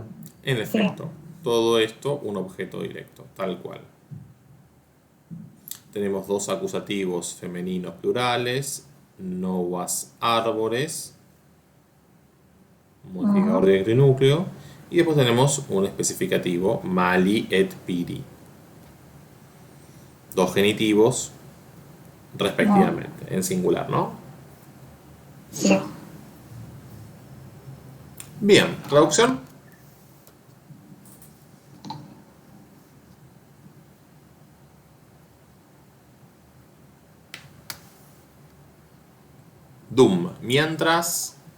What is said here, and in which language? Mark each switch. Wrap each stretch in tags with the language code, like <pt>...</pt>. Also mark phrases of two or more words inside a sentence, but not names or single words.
<es>En efecto, todo esto un objeto directo, tal cual. Tenemos dos acusativos femeninos plurales,</es> <la>novas árboles.</la> <es>modificador directo y núcleo. Y después tenemos un especificativo,</es> <la>mali et piri.</la> <es>Dos genitivos respectivamente, en singular, ¿no? Sí. Bien, traducción. Dum, mientras.</es>